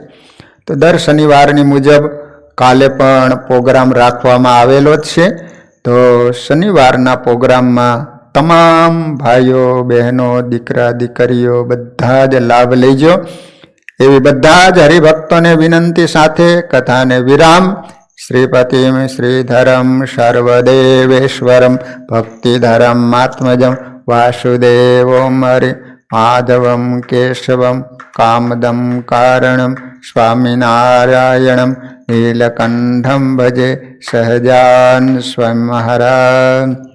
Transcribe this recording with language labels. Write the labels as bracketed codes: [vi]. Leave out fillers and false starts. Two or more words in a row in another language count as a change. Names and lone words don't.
[gu] તો દર શનિવારની મુજબ કાલે પણ પ્રોગ્રામ રાખવામાં આવેલો જ છે. તો શનિવારના પ્રોગ્રામમાં તમામ ભાઈઓ, બહેનો, દીકરા, દીકરીઓ બધા જ લાભ લેજો એવી બધા જ હરિભક્તોને વિનંતી સાથે કથાને વિરામ. [sa] श्रीपतिं श्रीधरं सर्वदेवेश्वरं भक्तिधरमात्मजं वासुदेवं हरि माधवं केशवं कामदं कारणं स्वामिनारायणं नीलकण्ठं भजे सहजान् स्वयं महाराज।